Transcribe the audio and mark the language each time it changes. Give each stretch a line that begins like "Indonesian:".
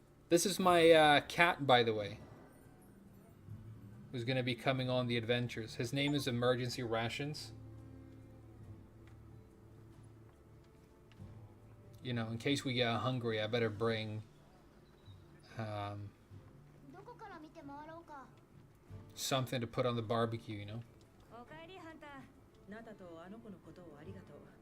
English: This is my cat, by the way, who's going to be coming on the adventures. His name is Emergency Rations. You know, in case we get hungry, I better bring
Japanese: どこから見て回ろうか。
English: something to put on the barbecue, you know?
Japanese: おかえりハンター。ナタとあの子のことをありがとう。